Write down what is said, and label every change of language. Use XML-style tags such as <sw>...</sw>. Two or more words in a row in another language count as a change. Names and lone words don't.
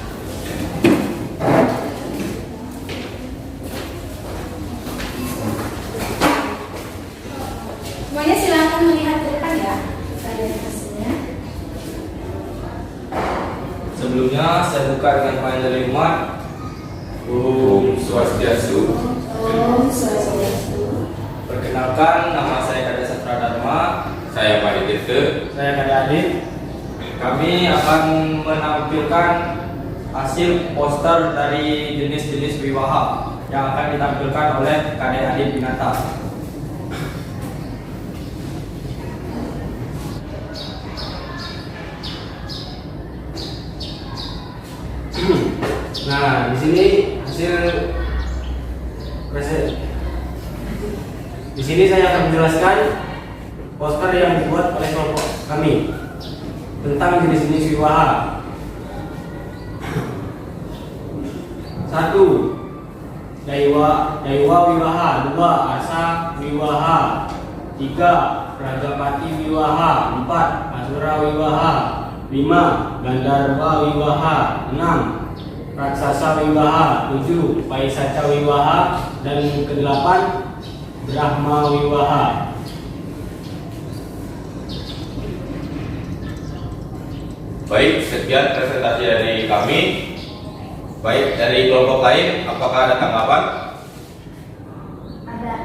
<id>Semuanya silakan melihat ke depan ya. Kita lihat hasilnya. Sebelumnya saya buka dengan panjang umat.</id> <sa>Om Swastiastu. Om Swastiastu.</sa> <id>Perkenalkan, nama saya Kada Satra Dharma. Saya Pak Tirte. Saya Kada Adit. Kami akan menampilkan hasil poster dari jenis-jenis wiwaha yang akan ditampilkan oleh Kada Adit Binata. Nah, di sini hasil di sini saya akan menjelaskan poster yang dibuat oleh kelompok kami tentang jenis-jenis wiwaha. 1. Daiwa wiwaha. 2. Asa wiwaha. 3. Prajapati wiwaha. 4. Asura wiwaha. 5. Gandharwa wiwaha. 6. Raksasa wiwaha. 7. Paisaca wiwaha. Dan ke-8 Brahma wiwaha. Baik, sekian presentasi dari kami. Baik, dari kelompok lain, apakah ada tanggapan? Ada.</id>